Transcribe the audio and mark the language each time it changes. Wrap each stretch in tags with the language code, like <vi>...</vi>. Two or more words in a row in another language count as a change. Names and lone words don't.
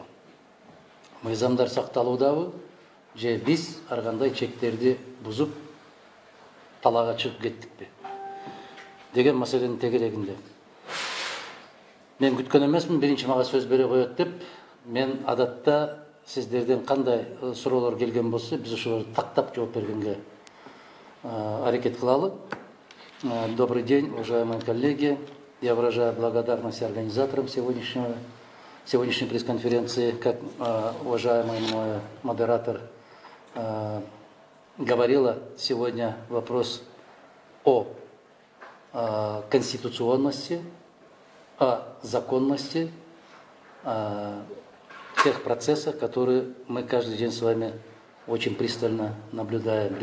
<ky>Мыйзамдар сакталуудабы, же биз ар кандай чектерди бузуп талаага чыгып кеттикпи деген маселенин тегерегинде. Мен күткөн эмесмин, биринчи мага сөз бере коет деп. Мен адатта сиздерден кандай суроолор келген болсо, биз ошолорду тактап жооп бергенге аракет кылалы.</ky> <ru>Добрый день, уважаемые коллеги. Я выражаю благодарность организаторам сегодняшней пресс-конференции. Как уважаемый мой модератор говорила, сегодня вопрос о конституционности, о законности тех процессов, которые мы каждый день с вами очень пристально наблюдаем.</ru>